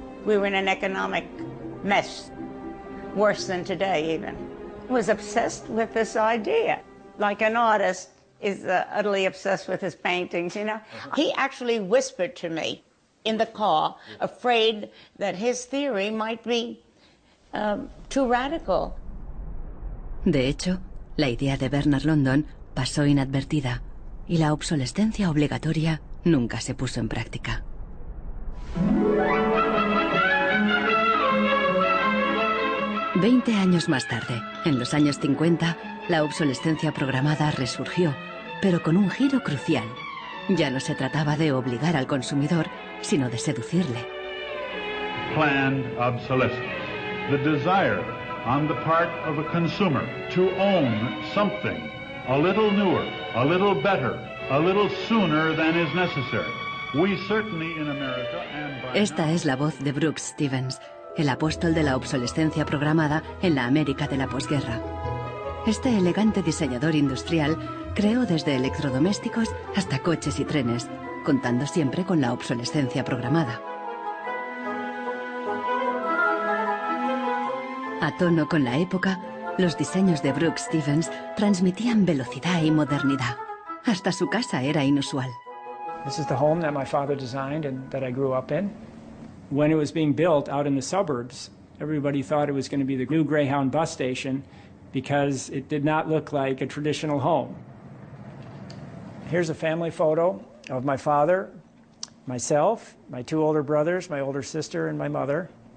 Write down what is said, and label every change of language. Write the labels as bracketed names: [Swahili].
[English] We were in an economic mess, worse than today even. He was obsessed with this idea. Like an artist is utterly obsessed with his paintings, you know. He actually whispered to me in the car, afraid that his theory might be too radical. [Spanish] De hecho, la idea de Bernard London pasó inadvertida y la obsolescencia obligatoria nunca se puso en práctica. Veinte años más tarde, en los años 50, la obsolescencia programada resurgió, pero con un giro crucial. Ya no se trataba de obligar al consumidor, sino de seducirle. [English] Planned obsolescence. The desire on the part of a consumer to own something a little newer, a little better, a little sooner than is necessary. We certainly in America and by [Spanish] Esta es la voz de Brooks Stevens, el apóstol de la obsolescencia programada en la América de la posguerra. Este elegante diseñador industrial creó desde electrodomésticos hasta coches y trenes, contando siempre con la obsolescencia programada. A tono con la época, los diseños de Brooks Stevens transmitían velocidad y modernidad. Hasta su casa era inusual. [English] This is the home that my father designed and that I grew up in. When it was being built out in the suburbs, everybody thought it was going to be the new Greyhound bus station because it did not look like a traditional home. Here's a family photo of my father, myself, my two older brothers, my older sister, and my mother.